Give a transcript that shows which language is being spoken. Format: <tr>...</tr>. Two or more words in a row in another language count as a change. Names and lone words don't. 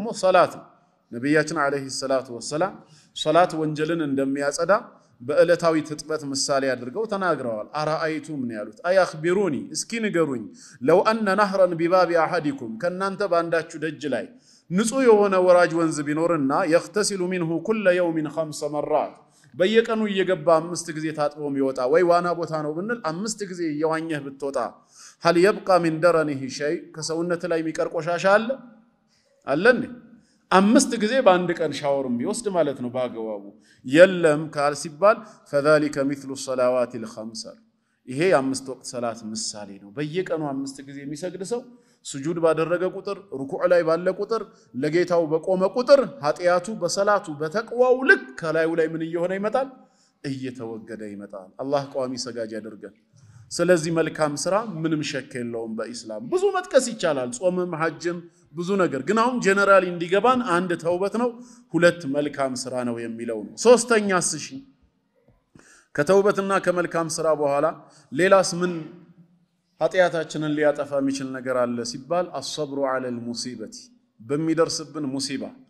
<am>ሶላት ነው። ነብያችን አለይሂ ሰላቱ ወሰላም ሶላት ወንጀልን እንደሚያጸዳ በእለታዊ ትጥበት ምሳሌ አድርገው ተናግረዋል። አራአይቱም ነው ያሉት። አያኽቢሩኒ እስኪ ንገሩኝ</am> <ar>لو أن نهرا بباب أحدكم</ar> <am>ከናንተ ባንዳችሁ ደጅ ላይ ንጹህ የሆነ ወራጅ ወንዝ ቢኖርና</am> <ar>يغتسل منه كل يوم 5 مرات</ar> <am>በየቀኑ እየገባ 5 ጊዜ ታጥቦ የሚወጣ ወይ ዋና ቦታ ነው ብንል 5 ጊዜ እየዋኘህ ብትወጣ</am> <ar>هل يبقى من درنه شيء</ar> <am>ከሰውነት ላይ የሚቀር ቆሻሻ አለ እንዴ? 5 ጊዜ በአንድ ቀን ሻወርም ቢወስድ ማለት ነው ባገባቡ የለም ካል ሲባል</am> <ar>فذلك مثل الصلوات الخمس</ar> <am>ይሄ የአምስት ወቅት ሰላት ምሳሌ ነው በየቀኑ 5 ጊዜ የሚሰግድ ሰው ስጁድ ባደረገ ቁጥር ሩኩዕ ላይ ባለ ቁጥር ለጌታው በቆመ ቁጥር ኃጢያቱ በሰላቱ በተቅዋው ልክ ከላዩ ላይ ምን እየሆነ ይመጣል እየተወገደ ይመጣል አላህ ቋሚ ሰጋጅ ያደርገን ስለዚህ መልካም ስራ ምንም ሸክ የለውም በእስላም ብዙ መጥቀስ ይቻላል ጾምም ሐጅም ብዙ ነገር ግን አሁን ጀነራሊ እንዲገባን አንድ ተውበት ነው ሁለት መልካም ስራ ነው የሚለው ነው ሶስተኛስ እሺ ከተውበትና ከመልካም ስራ በኋላ ሌላስ ምን ኃጢያታችንን ሊያጠፋ የሚችል ነገር አለ ሲባል</am> <ar>الصبر على المصيبة</ar> <am>በሚደርስብን ሙሲባ</am>